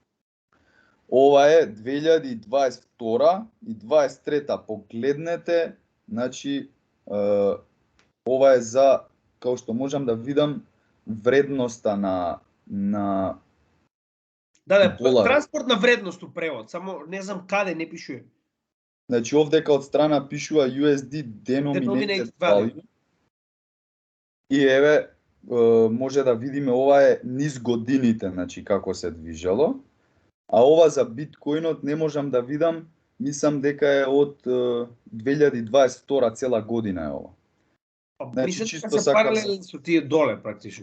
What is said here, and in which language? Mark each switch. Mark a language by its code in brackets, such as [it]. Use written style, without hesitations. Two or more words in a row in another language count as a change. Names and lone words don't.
[mk] Ова е 2022 и 2023 погледнете, значи ова е за, као што можам да видам, вредноста на долар. Транспортна вредност у превод, само не знам каде не пишува. Значи овдека од страна пишува [en] USD denominated value. [mk] И еве може да видиме, ова е низ годините, значи како се движело. А ова за биткоинот не можам да видам, мислам дека е од 2022 цела година е ова. Значи чисто се паралелни со тие доле практично.